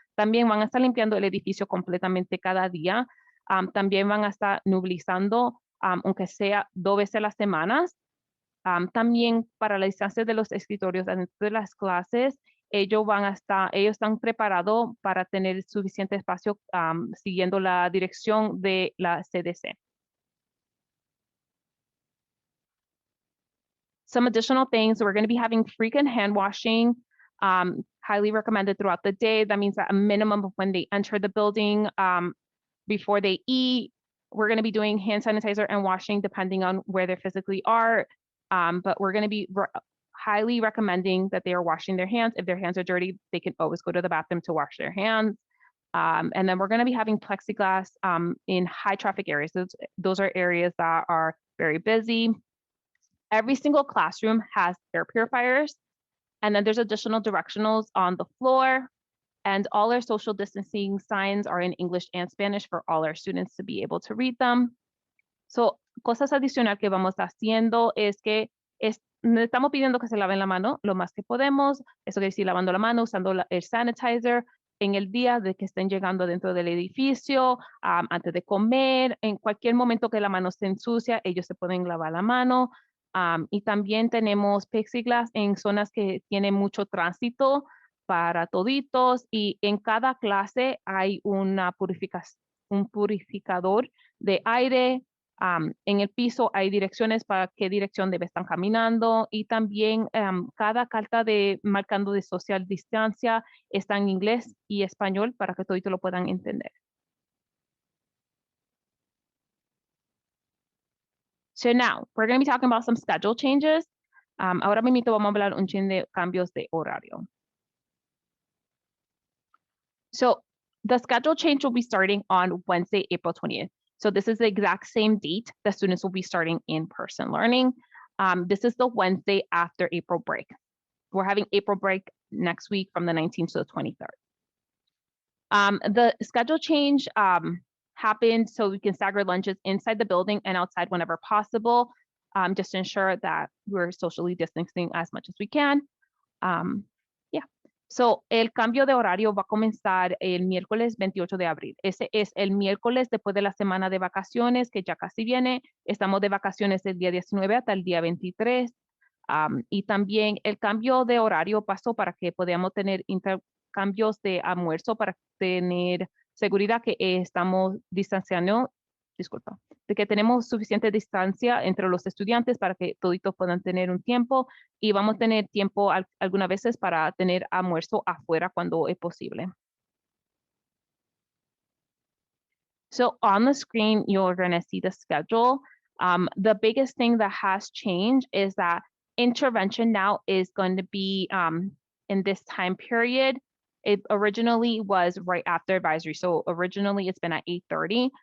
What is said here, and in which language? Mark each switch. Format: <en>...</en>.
<es>También van a estar limpiando el edificio completamente cada día. También van a estar nublizando, aunque sea 2 veces a la semana. También para la distancia de los escritorios dentro de las clases, ellos están preparados para tener suficiente espacio siguiendo la dirección de la CDC.</es> <en>Some additional things, we're going to be having frequent hand washing, highly recommended throughout the day. That means that a minimum of when they enter the building, before they eat, we're going to be doing hand sanitizer and washing depending on where they physically are. But we're going to be highly recommending that they are washing their hands. If their hands are dirty, they can always go to the bathroom to wash their hands. And then we're going to be having plexiglass in high traffic areas. Those are areas that are very busy. Every single classroom has air purifiers, and then there's additional directionals on the floor, and all our social distancing signs are in English and Spanish for all our students to be able to read them.</en> <es>So, cosas adicionales que vamos haciendo es que estamos pidiendo que se laven la mano lo más que podemos. Eso quiere decir lavando la mano, usando el sanitizer en el día de que estén llegando dentro del edificio, antes de comer, en cualquier momento que la mano se ensucia, ellos se pueden lavar la mano. Y también tenemos plexiglass en zonas que tienen mucho tránsito para toditos, y en cada clase hay un purificador de aire. En el piso hay direcciones para qué dirección debe estar caminando, y también cada carta marcando de social distancia está en inglés y español para que toditos lo puedan entender.</es> <en>So now, we're going to be talking about some schedule changes.</en> <es>Ahora mismo vamos a hablar un chin de cambios de horario.</es> <en>So the schedule change will be starting on Wednesday, April 20th. So this is the exact same date the students will be starting in-person learning. This is the Wednesday after April break. We're having April break next week from the 19th to the 23rd. The schedule change happened so we can stagger lunches inside the building and outside whenever possible, just to ensure that we're socially distancing as much as we can. Yeah.</en> <es>So, el cambio de horario va a comenzar el miércoles 28 de abril. Ese es el miércoles después de la semana de vacaciones, que ya casi viene. Estamos de vacaciones del día 19 hasta el día 23. Y también el cambio de horario pasó para que podamos tener intercambios de almuerzo para tener seguridad que estamos distanciando, disculpa, de que tenemos suficiente distancia entre los estudiantes para que toditos puedan tener un tiempo y vamos a tener tiempo algunas veces para tener almuerzo afuera cuando es posible.</es> <en>So on the screen, you're going to see the schedule. The biggest thing that has changed is that intervention now is going to be in this time period. It originally was right after advisory. So originally it's been at 8:30.</en>